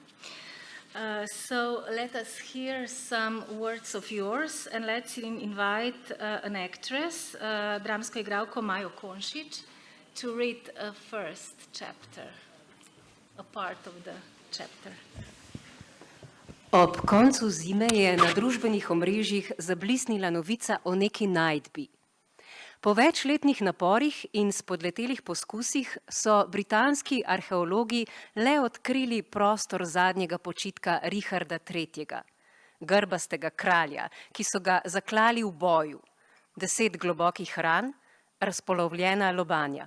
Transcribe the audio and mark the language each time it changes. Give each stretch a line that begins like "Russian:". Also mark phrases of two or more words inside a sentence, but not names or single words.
English: So let us hear some words of yours, and let's invite an actress,
Slovenian: dramsko igralko Majo Konšić,
English: to read a first chapter, a part of the chapter.
Slovenian: Ob koncu zime je na družbenih omrežjih zablisnila novica o neki najdbi. Po večletnih naporih in spodletelih poskusih so britanski arheologi le odkrili prostor zadnjega počitka Richarda III., grbastega kralja, ki so ga zaklali v boju, 10 globokih ran, razpolovljena lobanja.